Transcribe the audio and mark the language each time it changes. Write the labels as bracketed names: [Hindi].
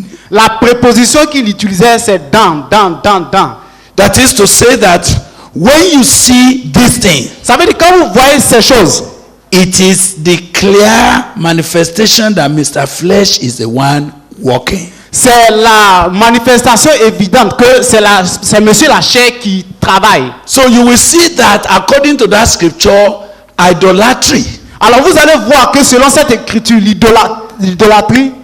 [French] la préposition qu'il utilisait c'est dans. [English] That is to say that when you see this thing, [French] Ça veut dire quand vous voyez ces choses, [English] it is the clear manifestation that Mr. Flesh is the one walking. [French] c'est la manifestation évidente que c'est monsieur la chair qui travaille. [English] So you will see that according to that scripture, idolatry [French] Alors vous allez voir que selon cette écriture, l'idolâtrie